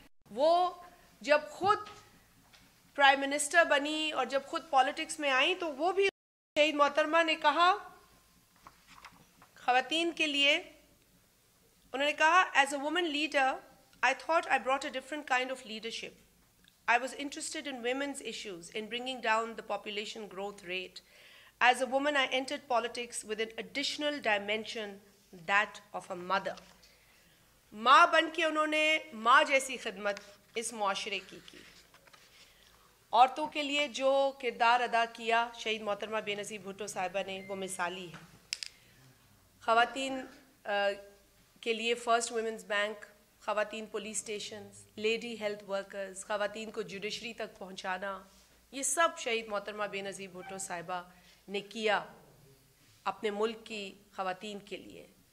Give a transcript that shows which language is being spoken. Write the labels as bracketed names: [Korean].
[Hindi] वो जब खुद प्राइम मिनिस्टर बनी और जब खुद पॉलिटिक्स में आई तो वो भी शहीद मोहतरमा ने कहा ख़वातीन के लिए, उन्होंने कहा [English] As a woman leader I thought I brought a different kind of leadership. I was interested in women's issues, in bringing down the population growth rate. As a woman, I entered politics with an additional dimension, that of a mother. [Hindi] माँ बन के उन्होंने माँ जैसी खिदमत इस मुआशरे की। औरतों के लिए जो किरदार अदा किया शहीद मोहतरमा बेनज़ीर भुट्टो साहिबा ने, वो मिसाली है। ख़वातीन के लिए फ़र्स्ट वुमेंस बैंक, ख़वातीन police stations, lady health workers, ख़वातीन को जुडिशरी तक पहुंचाना, ये सब शहीद मोहतरमा बेनज़ीर भुट्टो साहिबा ने किया अपने मुल्क की ख़वातीन के लिए।